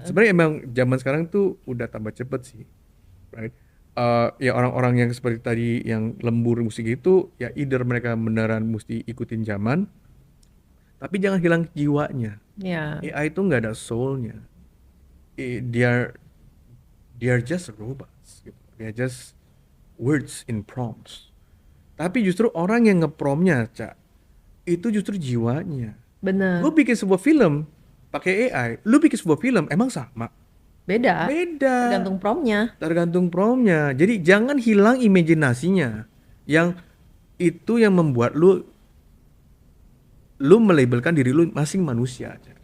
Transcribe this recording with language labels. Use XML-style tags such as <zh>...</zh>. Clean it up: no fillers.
<id>Sebenarnya emang zaman sekarang tuh udah tambah cepet sih.</id> <en>Right?</en> <id>Ya orang-orang yang seperti tadi yang lembur musik itu ya either mereka beneran mesti ikutin zaman, tapi jangan hilang jiwanya. Iya. AI itu nggak ada soulnya.</id> <en>They are just robots.</en> <id>Gitu.</id> <en>They are just words in prompts.</en> <id>Tapi justru orang yang ngepromnya, Cak, itu justru jiwanya. Bener. Lu bikin sebuah film pakai AI, lu bikin sebuah film emang sama? Beda. Beda. Tergantung promnya. Tergantung promnya. Jadi jangan hilang imajinasinya. Yang itu yang membuat lu melabelkan diri lu masing manusia.</id>